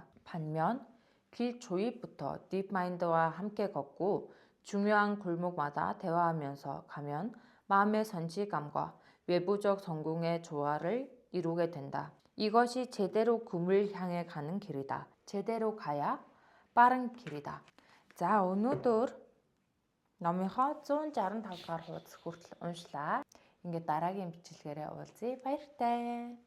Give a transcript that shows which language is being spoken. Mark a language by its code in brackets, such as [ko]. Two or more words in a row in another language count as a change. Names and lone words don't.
[ko] 반면 길 조입부터 딥마인드와 함께 걷고 중요한 골목마다 대화하면서 가면 마음의 성취감과 외부적 성공의 조화를 이루게 된다. 이것이 제대로 꿈을 향해 가는 길이다. 제대로 가야 빠른 길이다. [mn] За өнөөдөр номынхоо 165 дугаар хуудас хүртэл уншлаа. Ингээд дараагийн бичлэгээрээ уулзъя. Баяртай.